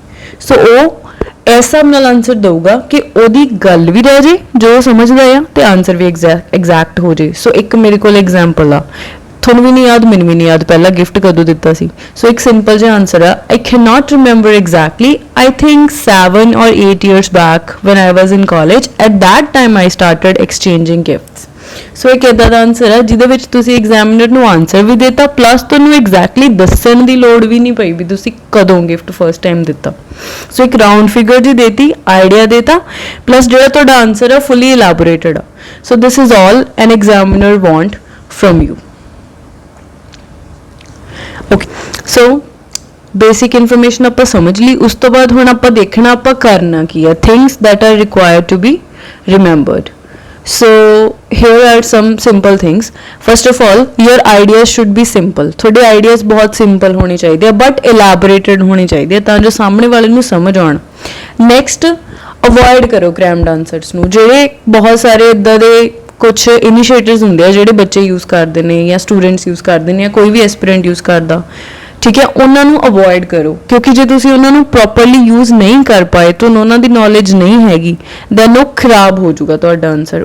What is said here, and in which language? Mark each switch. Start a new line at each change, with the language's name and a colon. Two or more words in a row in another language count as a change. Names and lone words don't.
Punjabi: ਸੋ ਉਹ ਇਸ ਹਿਸਾਬ ਨਾਲ ਆਨਸਰ ਦਊਗਾ ਕਿ ਉਹਦੀ ਗੱਲ ਵੀ ਰਹਿ ਜੇ ਜੋ ਸਮਝਦਾ ਆ ਤੇ ਆਨਸਰ ਵੀ ਐਗਜ਼ੈਕਟ ਹੋ ਜੇ। ਸੋ ਇੱਕ ਮੇਰੇ ਕੋਲ ਐਗਜ਼ਾਮਪਲ ਆ, ਤੁਹਾਨੂੰ ਵੀ ਨਹੀਂ ਯਾਦ, ਮੈਨੂੰ ਵੀ ਨਹੀਂ ਯਾਦ ਪਹਿਲਾਂ ਗਿਫਟ ਕਦੋਂ ਦਿੱਤਾ ਸੀ। ਸੋ ਇੱਕ ਸਿੰਪਲ ਜਿਹਾ ਆਨਸਰ ਆ,
English: I can not remember exactly, I think 7 or 8 years back when I was in college, at that time I started exchanging gifts।
Punjabi: ਸੋ ਇੱਕ ਇੱਦਾਂ ਦਾ ਆਨਸਰ ਹੈ ਜਿਹਦੇ ਵਿੱਚ ਤੁਸੀਂ ਐਗਜ਼ਾਮੀਨਰ ਨੂੰ ਆਨਸਰ ਵੀ ਦਿੱਤਾ, ਪਲੱਸ ਤੁਹਾਨੂੰ ਐਗਜ਼ੈਕਟਲੀ ਦੱਸਣ ਦੀ ਲੋੜ ਵੀ ਨਹੀਂ ਪਈ ਵੀ ਤੁਸੀਂ ਕਦੋਂ
English: gift first time
Punjabi: ਦਿੱਤਾ। ਸੋ ਇੱਕ
English: round figure
Punjabi: ਜੀ ਦੇਤੀ, ਆਈਡੀਆ ਦੇਤਾ, ਪਲੱਸ ਜਿਹੜਾ ਤੁਹਾਡਾ ਆਨਸਰ ਹੈ
English: fully elaborated
Punjabi: ਆ।
English: So this is all an examiner want from you.
Punjabi: ਓਕੇ, ਸੋ
English: basic information
Punjabi: ਆਪਾਂ ਸਮਝ ਲਈ, ਉਸ ਤੋਂ ਬਾਅਦ ਹੁਣ ਆਪਾਂ ਦੇਖਣਾ ਆਪਾਂ ਕਰਨਾ ਕੀ ਹੈ,
English: things that are required to be remembered. So here are some simple things. First of all, your ideas should be simple.
Punjabi: ਤੁਹਾਡੇ ideas ਬਹੁਤ simple ਹੋਣੇ ਚਾਹੀਦੇ ਆ
English: but elaborated
Punjabi: ਹੋਣੇ ਚਾਹੀਦੇ ਆ ਤਾਂ ਜੋ ਸਾਹਮਣੇ ਵਾਲੇ ਨੂੰ ਸਮਝ ਆਉਣ.
English: Next, avoid
Punjabi: ਕਰੋ
English: crammed answers ਨੂੰ.
Punjabi: ਜਿਹੜੇ ਬਹੁਤ ਸਾਰੇ ਇਦਾਂ ਦੇ ਕੁਝ ਇਨੀਸ਼ੀਏਟਿਵਸ ਹੁੰਦੇ ਆ ਜਿਹੜੇ ਬੱਚੇ ਯੂਜ਼ ਕਰਦੇ ਨੇ ਜਾਂ ਸਟੂਡੈਂਟਸ ਯੂਜ਼ ਕਰਦੇ ਨੇ ਜਾਂ ਕੋਈ ਵੀ ਐਸਪੀਰੈਂਟ ਯੂਜ਼ ਕਰਦਾ, ਠੀਕ ਹੈ, ਉਹਨਾਂ ਨੂੰ ਅਵੋਇਡ ਕਰੋ ਕਿਉਂਕਿ ਜੇ ਤੁਸੀਂ ਉਹਨਾਂ ਨੂੰ
English: properly use
Punjabi: ਨਹੀਂ ਕਰ ਪਾਏ, ਤੁਹਾਨੂੰ ਉਹਨਾਂ ਦੀ ਨੌਲੇਜ ਨਹੀਂ ਹੈਗੀ, ਦੈਨ ਉਹ ਖਰਾਬ ਹੋ ਜਾਊਗਾ ਤੁਹਾਡਾ ਆਨਸਰ.